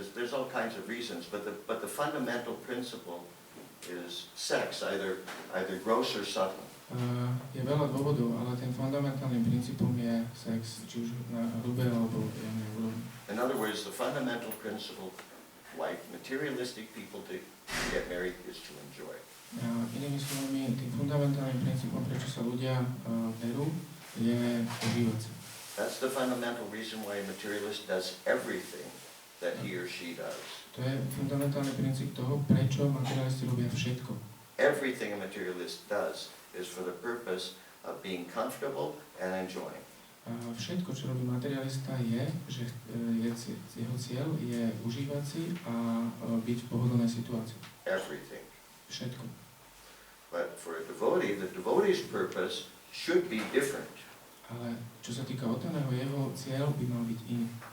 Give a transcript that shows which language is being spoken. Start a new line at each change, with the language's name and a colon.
English: There's all kinds of reasons, but the fundamental principle is sex, either gross or subtle.
Slovak: Je veľa dôvodov, ale ten fundamentálnym princípom je sex, či už na hrubé alebo jemnej úrovni.
English: In other words, the fundamental principle why materialistic people to get married is to enjoy.
Slovak: Inými slovami, tým fundamentálnym princípom, prečo sa ľudia berú, je užívať sa.
English: That's the fundamental reason why a materialist does everything that he or she does.
Slovak: To je fundamentálny princíp toho, prečo materialisti robia všetko.
English: Everything a materialist does is for the purpose of being comfortable and enjoying.
Slovak: Všetko, čo robí materialista, je, že jeho cieľ je užívať si a byť v pohodlnej situácii.
English: Everything.
Slovak: Všetko.
English: But for a devotee, the devotee's purpose should be different.
Slovak: Ale čo sa týka otaného, jeho cieľ by mal byť iný.